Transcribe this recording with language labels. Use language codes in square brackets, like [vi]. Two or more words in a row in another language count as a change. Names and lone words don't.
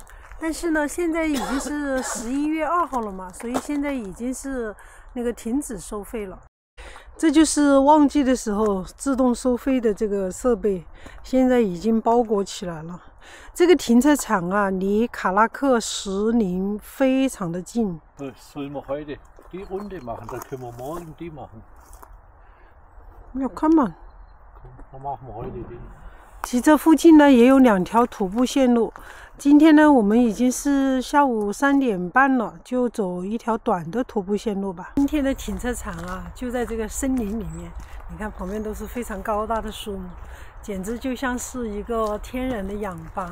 [zh] 但是呢，现在已经是11月2号了嘛，所以现在已经是那个停止收费了。这就是旺季的时候自动收费的这个设备，现在已经包裹起来了。这个停车场啊，离卡拉克什宁非常的近。 [de] Sollen wir heute die Runde machen? Dann können wir morgen die machen. Ja, kann man. Dann machen wir heute die. [zh] 其这附近呢也有2条徒步线路。今天呢，我们已经是下午3点半了，就走一条短的徒步线路吧。今天的停车场啊，就在这个森林里面。你看旁边都是非常高大的树木，简直就像是一个天然的氧吧。